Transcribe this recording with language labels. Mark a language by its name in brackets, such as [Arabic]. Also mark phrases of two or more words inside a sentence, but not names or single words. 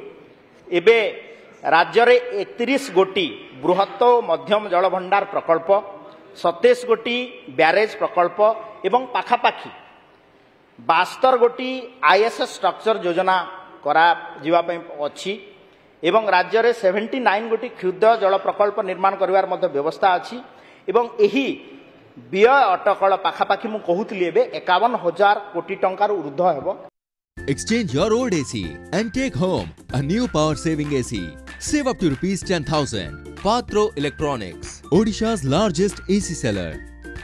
[Odia] ଏବେ ରାଜ୍ୟ ରେ 31 ଗୋଟି ବୃହତ ମଧ୍ୟମ ଜଳ ଭଣ୍ଡାର ପ୍ରକଳ୍ପ 27 ଗୋଟି ବ୍ୟାରେଜ ପ୍ରକଳ୍ପ ଏବଂ ପାଖାପାଖି 72 ଗୋଟି [English] ISS structure [Odia] ଯୋଜନା କରା ଯିବା ଅଛି ଏବଂ ରାଜ୍ୟ ରେ 79 ଗୋଟି କ୍ଷୁଦ୍ର ଜଳ ପ୍ରକଳ୍ପ ନିର୍ମାଣ କରିବାର ମଧ୍ୟ ବ୍ୟବସ୍ଥା ଅଛି ଏବଂ ଏହି ବ୍ୟୟ ଅଟକଳ ପାଖାପାଖି ମୁଁ କହୁଥିଲି ଏବେ 51,000 କୋଟି ଟଙ୍କାର ଊର୍ଦ୍ଧ୍ୱ ହେବ। [English] Exchange your old AC and take home a new power saving AC. Save up to ₹10,000. Patro Electronics, Odisha's largest AC seller.